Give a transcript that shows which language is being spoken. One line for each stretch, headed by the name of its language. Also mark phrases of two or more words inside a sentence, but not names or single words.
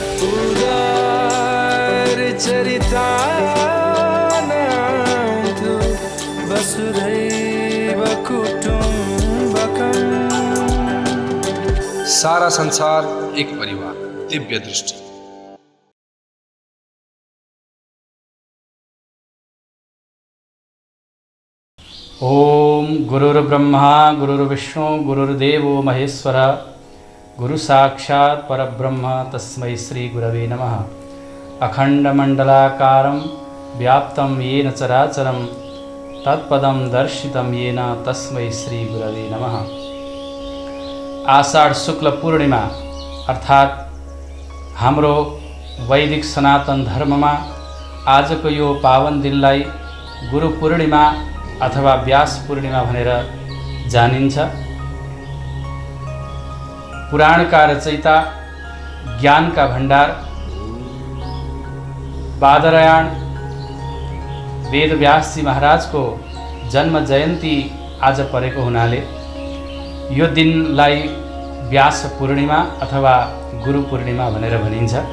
Sanskrit: उदार चरितानां तु वसुधैव कुटुम्बकम्।
Nepali: सारा संसार एक परिवार, दिव्य दृष्टि।
Sanskrit: ओम गुरुर्ब्रह्मा गुरुर्विष्णु गुरुर्देवो महेश्वर, गुरु साक्षात् परब्रह्म तस्मै श्री गुरवे नमः। अखंडमंडलाकारं व्याप्तं येन चराचरं तत्पदं दर्शितं येन तस्मै श्री गुरवे नमः।
Nepali: आषाढ़ शुक्ल पूर्णिमा अर्थात् हाम्रो वैदिक सनातन धर्ममा आजको यो पावन दिनलाई गुरु पूर्णिमा अथवा व्यास पूर्णिमा भनेर जानिन्छ। पुराणका रचयिता ज्ञानका भण्डार बादरायण वेदव्यासजी महाराजको जन्म जयन्ती आज परेको हुनाले यो दिनलाई व्यास पूर्णिमा अथवा गुरु पूर्णिमा भनेर भनिन्छ।